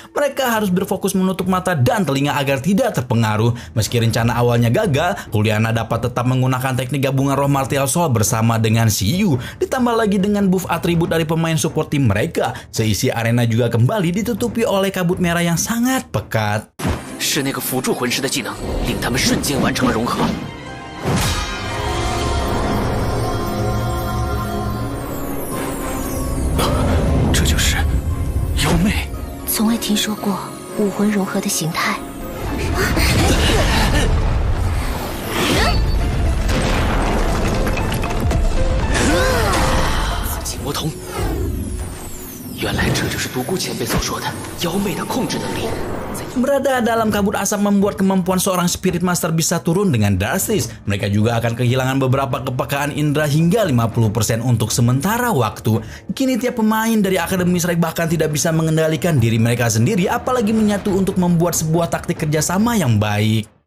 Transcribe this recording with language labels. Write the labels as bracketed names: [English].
[Indonesian] Mereka harus berfokus menutup mata dan telinga agar tidak terpengaruh. Meski rencana awalnya gagal, Juliana dapat tetap menggunakan teknik gabungan roh Martial Soul bersama dengan Xiyu. Ditambah lagi dengan buff atribut dari pemain support tim mereka. Seisi arena juga kembali ditutupi oleh kabut merah yang sangat pekat. [Chinese] 是那个辅助魂师的技能，令他们瞬间完成了融合。这就是妖媚。从未听说过武魂融合的形态。紫金魔瞳，原来这就是独孤前辈所说的妖媚的控制能力。 [Indonesian] Berada dalam kabut asap membuat kemampuan seorang Spirit Master bisa turun dengan drastis. Mereka juga akan kehilangan beberapa kepekaan indera hingga 50% untuk sementara waktu. Kini tiap pemain dari Akademi Strike bahkan tidak bisa mengendalikan diri mereka sendiri, apalagi menyatu untuk membuat sebuah taktik kerjasama yang baik.